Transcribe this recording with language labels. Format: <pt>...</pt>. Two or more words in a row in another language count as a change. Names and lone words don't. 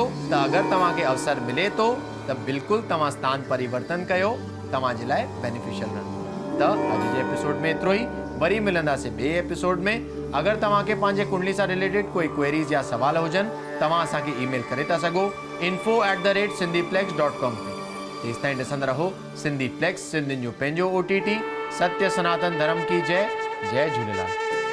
<sd>त अगरि तव्हांखे अवसर मिले थो त बिल्कुलु तव्हां स्थान परिवर्तन कयो, तव्हांजे लाइ बेनिफिशियल रहंदो। त अॼु जे एपिसोड में एतिरो ई। वरी मिलंदासीं ॿिए एपिसोड में। अगरि तव्हांखे पंहिंजे कुंडली सां रिलेटेड कोई क्वेरीज़ या सवाल हुजनि, तव्हां असांखे ईमेल करे था सघो info@sindhiplex.com ते। तेसि ताईं ॾिसंदा रहो सिंधी प्लेक्स, सिंधियुनि जो पंहिंजो OTT।</sd> <hi>सत्य सनातन धर्म की जय। जय झूलेलाल।</hi>